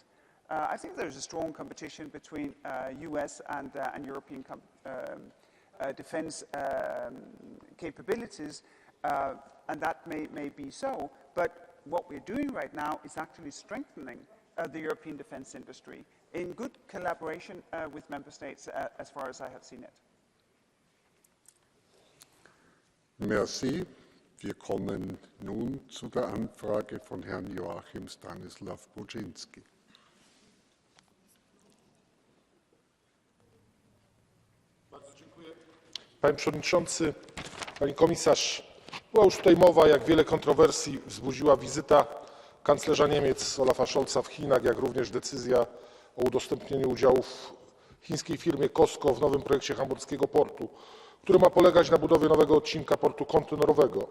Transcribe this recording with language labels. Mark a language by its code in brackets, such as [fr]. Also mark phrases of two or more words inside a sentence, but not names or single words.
[en] I think there's a strong competition between US and European defense capabilities, and that may be so, but what we're doing right now is actually strengthening the European defense industry in good collaboration with member states, as far as I have seen it. [de] Merci. Wir kommen nun zu der Anfrage von Herrn Joachim Stanislaw Buczynski. [pl] Bardzo dziękuję. Panie Przewodniczący, Pani Komisarz, była już tutaj mowa, jak wiele kontrowersji wzbudziła wizyta kanclerza Niemiec Olafa Scholza w Chinach, jak również decyzja o udostępnieniu udziałów chińskiej firmie COSCO w nowym projekcie hamburskiego portu, który ma polegać na budowie nowego odcinka portu kontenerowego.